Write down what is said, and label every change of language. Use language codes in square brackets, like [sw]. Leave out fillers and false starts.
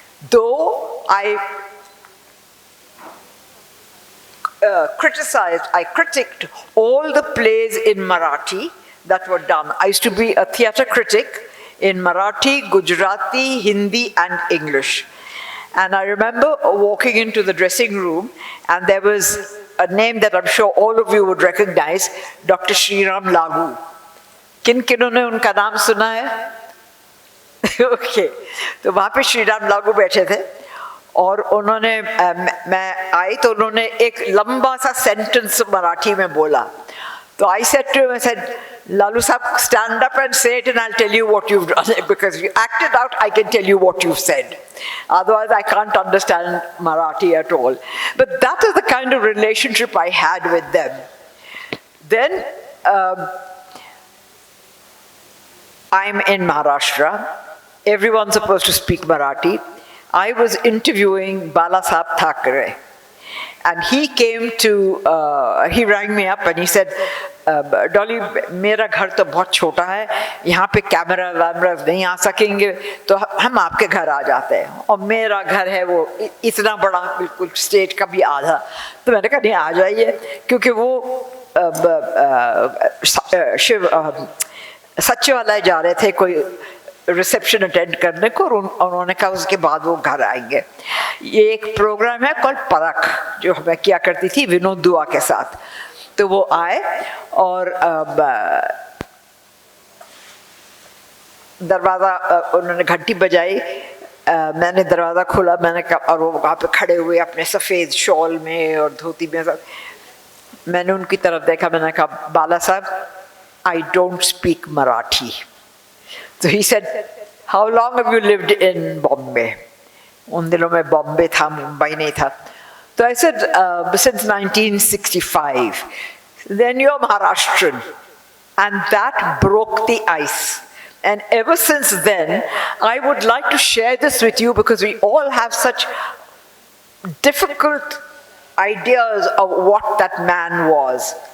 [en] Though I critiqued all the plays in Marathi that were done. I used to be a theatre critic in Marathi, Gujarati, Hindi and English. And I remember walking into the dressing room and there was a name that I'm sure all of you would recognize, Dr. Shriram Lagu. [hi] किन किनों ने उनका नाम सुना है? [en] Okay. [hi] तो वहाँ पे श्रीराम लागू बैठे थे और उन्होंने मैं आई तो उन्होंने एक लंबा सा सेंटेंस मराठी में बोला. [en] So I said to him, I said, Lalu Saab, stand up and say it and I'll tell you what you've done. Because you acted out, I can tell you what you've said. Otherwise, I can't understand Marathi at all. But that is the kind of relationship I had with them. Then, I'm in Maharashtra. Everyone's supposed to speak Marathi. I was interviewing Balasaheb Thackeray. [hi] And he came to, he rang me up and he said, Dolly मेरा घर तो बहुत छोटा है, यहाँ पे camera वैमरा नहीं आ सकेंगे, तो हम आपके घर आ जाते हैं, और मेरा घर है वो इतना बड़ा, बिल्कुल स्टेज का भी आधा। तो मैंने कहा नहीं, आ जाइए, क्योंकि वो शिव सचिवालय जा रहे थे कोई रिसेप्शन अटेंड करने को, और उन्होंने कहा उसके बाद वो घर आएंगे। ये एक प्रोग्राम है कॉल्ड परख, जो मैं किया करती थी विनोद दुआ के साथ। तो वो आए और दरवाज़ा, उन्होंने घंटी बजाई, मैंने दरवाज़ा खोला, मैंने कहा, और वो वहाँ पे खड़े हुए अपने सफ़ेद शॉल में और धोती में सब। मैंने उनकी तरफ देखा, मैंने कहा, बाला साहब, [en] I don't speak Marathi. So he said, how long have you lived in Bombay? [hi] उन दिनों में बॉम्बे था, मुंबई नहीं था। [en] So I said, since 1965. Then you're Maharashtrian. And that broke the ice. And ever since then, I would like to share this with you because we all have such difficult ideas of what that man was.